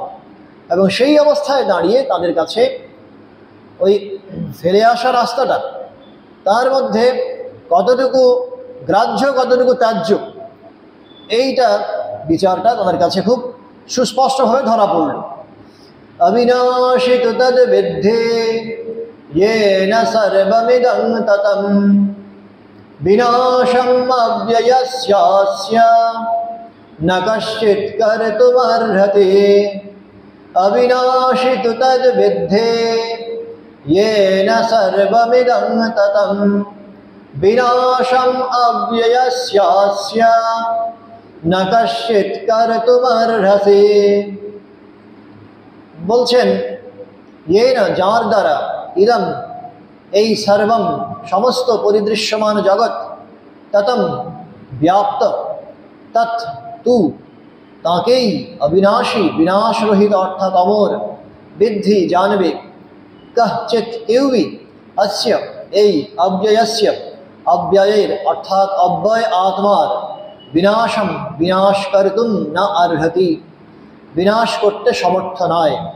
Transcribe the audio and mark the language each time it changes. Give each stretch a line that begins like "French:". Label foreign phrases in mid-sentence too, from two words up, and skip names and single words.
Bangla: এবং সেই অবস্থায় দাঁড়িয়ে তাদের কাছে ওই ফেলে আসা রাস্তাটা, তার মধ্যে কতটুকু গ্রাহ্য কতটুকু ত্যায্য, এইটা বিচারটা তাদের কাছে খুব সুস্পষ্টভাবে ধরা পড়ল।
Sanskrit: অবিনাশী তু তদ বিদ্ধে येन सर्वमिदं ततं विनाशम् अव्ययस्यास्य न कश्चित् कर्तुमर्हति। अविनाशि तु तद्विद्धे येन सर्वमिदं ततं विनाशम् अव्ययस्यास्य न कश्चित् कर्तुमर्हसि।
Bangla: বলছেন येन যার দ্বারা ইদম এই সর্বম সমস্ত পরিদৃশ্যমান জগৎ ততম ব্যাপ্ত তৎ তু তাকেই অবিনাশী বিনাশরহিত অর্থাৎ অমর বিদ্ধি জানবে কশ্চিৎ কেউই অস্য এই অব্যয়স্য অব্যয়ের অর্থাৎ অব্যয় আত্মার বিনাশম বিনাশ করতুম না অর্হতি বিনাশ করতে সমর্থ নয়।